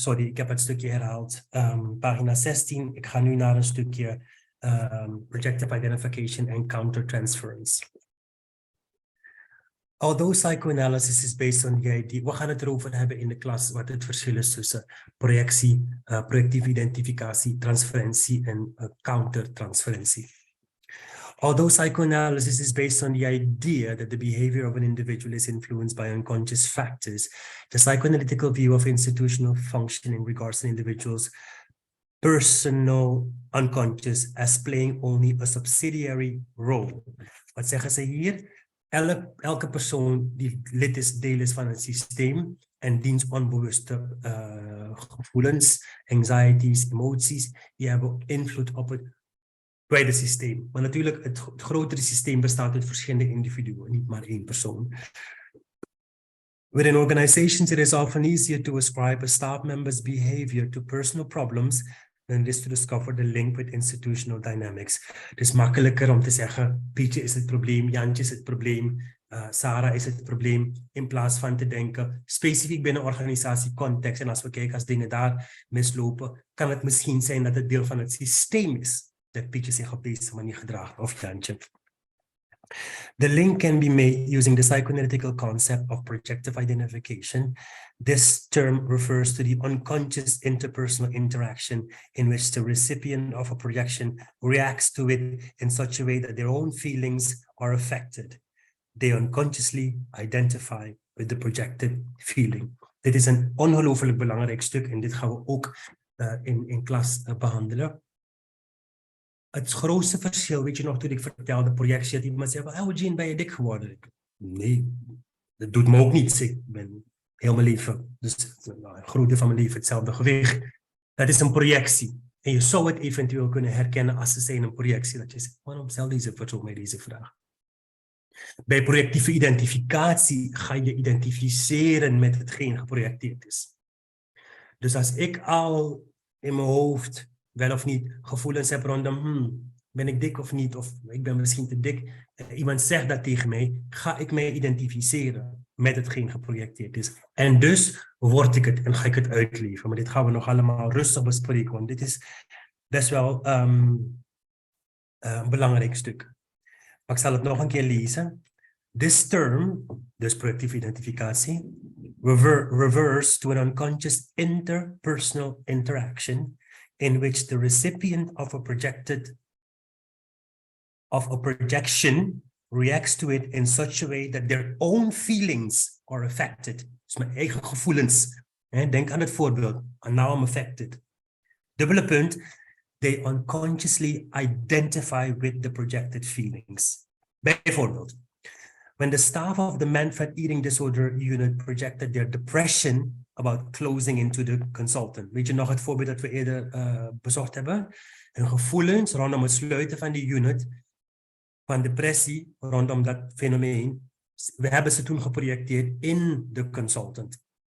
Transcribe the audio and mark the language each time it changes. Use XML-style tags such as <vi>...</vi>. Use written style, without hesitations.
<nl>Sorry, ik heb het stukje herhaald. Pagina 16. Ik ga nu naar een stukje</nl> <en>projective identification and countertransference. Although psychoanalysis is based on the idea,</en> <nl>we gaan het erover hebben in de klas wat het verschil is tussen projectie, projectieve identificatie, transferentie en countertransferentie.</nl> <en>Although psychoanalysis is based on the idea that the behavior of an individual is influenced by unconscious factors, the psychoanalytical view of institutional functioning regards an individual's personal unconscious as playing only a subsidiary role.</en> <nl>Wat zeggen ze hier? Elke persoon die deel is van het systeem en diens onbewuste gevoelens, anxieties, emoties, die hebben invloed op het wijde systeem. Maar natuurlijk, het grotere systeem bestaat uit verschillende individuen, niet maar één persoon.</nl> <en>Within organizations, it is often easier to ascribe a staff member's behavior to personal problems than it is to discover the link with institutional dynamics.</en> <nl>Het is makkelijker om te zeggen, Pietje is het probleem, Jantje is het probleem, Sarah is het probleem, in plaats van te denken, specifiek binnen organisatiecontext. En als we kijken, als dingen daar mislopen, kan het misschien zijn dat het deel van het systeem is, dat Pietje zich op deze manier gedraagt, of Jantje.</nl> <en>The link can be made using the psychoanalytical concept of projective identification. This term refers to the unconscious interpersonal interaction in which the recipient of a projection reacts to it in such a way that their own feelings are affected. They unconsciously identify with the projected feeling.</en> <nl>Dit is een ongelooflijk belangrijk stuk en dit gaan we ook in klas behandelen. Het grootste verschil, weet je nog, toen ik vertelde projectie, dat iemand zei, Eugene, ben je dik geworden? Nee, dat doet me ook niets. Ik ben heel mijn leven, dus een groot deel van mijn leven hetzelfde gewicht. Dat is een projectie. En je zou het eventueel kunnen herkennen als ze zijn een projectie. Dat je zegt, waarom stel deze persoon mij deze vraag? Bij projectieve identificatie ga je identificeren met hetgeen geprojecteerd is. Dus als ik al in mijn hoofd wel of niet gevoelens heb rondom, ben ik dik of niet, of ik ben misschien te dik. Iemand zegt dat tegen mij, ga ik mij identificeren met hetgeen geprojecteerd is. En dus word ik het en ga ik het uitleven. Maar dit gaan we nog allemaal rustig bespreken, want dit is best wel een belangrijk stuk. Maar ik zal het nog een keer lezen.</nl> <en>This term,</en> <nl>dus projectieve identificatie,</nl> <en>refers to an unconscious interpersonal interaction in which the recipient of a projection reacts to it in such a way that their own feelings are affected.</en> <nl>Dus mijn eigen gevoelens. Denk aan het voorbeeld.</nl> <en>And now I'm affected.</en> <nl>Dubbele punt.</nl> <en>They unconsciously identify with the projected feelings.</en> <nl>Bijvoorbeeld.</nl> <en>When the staff of the man-fed eating disorder unit projected their depression about closing into the consultant.</en> <nl>Weet je nog het voorbeeld dat we eerder bezocht hebben? Hun gevoelens rondom het sluiten van die unit, van depressie rondom dat fenomeen, we hebben ze toen geprojecteerd in de consultant.</nl>